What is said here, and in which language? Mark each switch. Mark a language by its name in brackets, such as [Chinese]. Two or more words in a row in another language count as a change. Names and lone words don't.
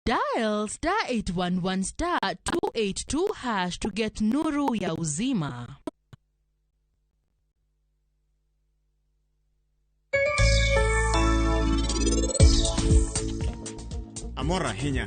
[English] Dial *811*282# to get [Swahili] nuru ya uzima. [Luo (Kenya and Tanzania)] Amora hinya.